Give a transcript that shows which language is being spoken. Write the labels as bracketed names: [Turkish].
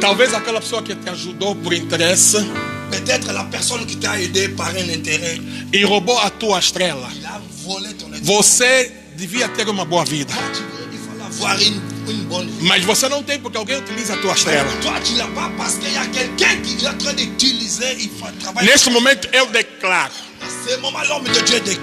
[Portuguese] talvez aquela pessoa que te ajudou por interesse [French] Peut-être la personne qui t'a aidé par un intérêt. [Portuguese] e roubou a tua estrela. [French] Il a volé ton étoile. [Portuguese] Você devia ter uma boa vida, [French] Toi, il faut avoir une bonne vie. [Portuguese] mas você não tem porque alguém utiliza a tua estrela. [French] Toi, tu l'as pas parce qu'il y a quelqu'un qui est en train d'utiliser. Il faut travailler. [Portuguese] Neste momento eu declaro, [French] À ce moment, l'homme de Dieu déclare.